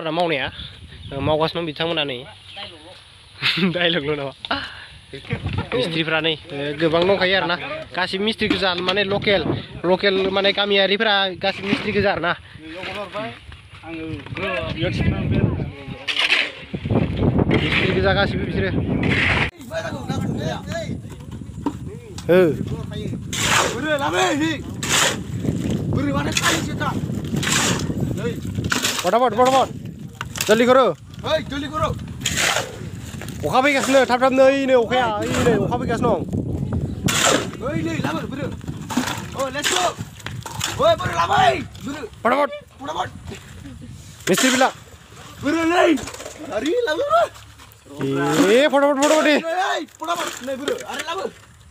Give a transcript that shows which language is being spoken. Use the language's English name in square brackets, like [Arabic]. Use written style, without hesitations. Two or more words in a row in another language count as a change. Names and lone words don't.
[Bodo] आरोना मावनाया मावगासिनो दं बिथांमोना नै डाइलगल' नामा मिस्ट्रिफ्रा नै गोबां दंखायो आरोना गासिबो मिस्ट्रि गोजा माने लकेल माने गामियारिफोरा गासिबो मिस्ट्रि गोजा आरोना मिस्ट्रि गोजा गासिबो बिसोरो [Hindi] फटाफट जल्दी करो [Bodo] अखा फैगासिनो थाब नै अखाया नै अखा फैगासिनो दं फटाफट मिस्ट्रि बिला फटाफट